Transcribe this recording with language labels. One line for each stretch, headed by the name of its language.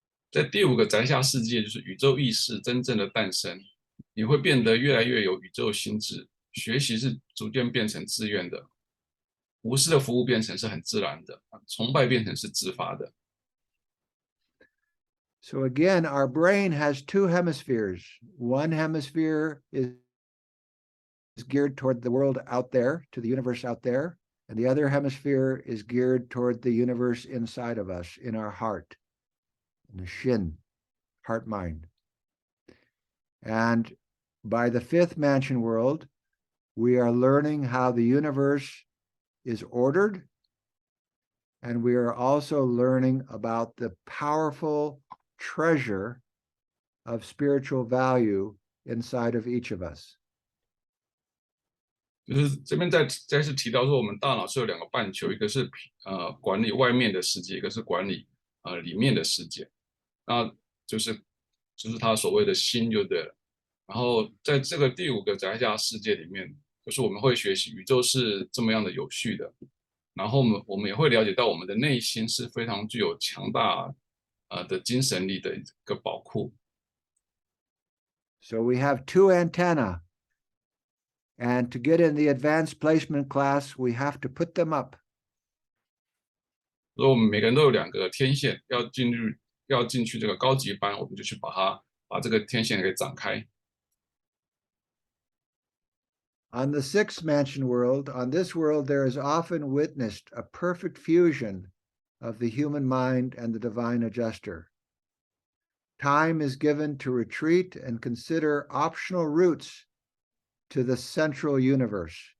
Chinese: 在第5个宅下世界，就是宇宙意识真正的诞生，你会变得越来越有宇宙心智，学习是逐渐变成自愿的，无私的服务变成是很自然的，崇拜变成是自发的。
English: So again, our brain has 2 hemispheres. One hemisphere is geared toward the world out there, to the universe out there, and the other hemisphere is geared toward the universe inside of us, in our heart, in the shin, heart mind. And by the 5th mansion world, we are learning how the universe is ordered, and we are also learning about the powerful treasure of spiritual value inside of each of us.
Chinese: 就是这边再次提到说，我们大脑是有2个半球，一个是管理外面的世界，一个是管理里面的世界。那就是他所谓的心就对了。然后在这个第5个宅下世界里面，就是我们会学习宇宙是这么样的有序的，然后我们也会了解到我们的内心是非常具有强大的精神力的一个宝库。
English: So we have 2 antennae. And to get in the advanced placement class, we have to put them up.
Chinese: 所以我们每个人都有2个天线，要进去这个高级班，我们就去把这个天线给展开。
English: On the 6th mansion world, on this world, there is often witnessed a perfect fusion of the human mind and the divine adjuster. Time is given to retreat and consider optional routes to the central universe.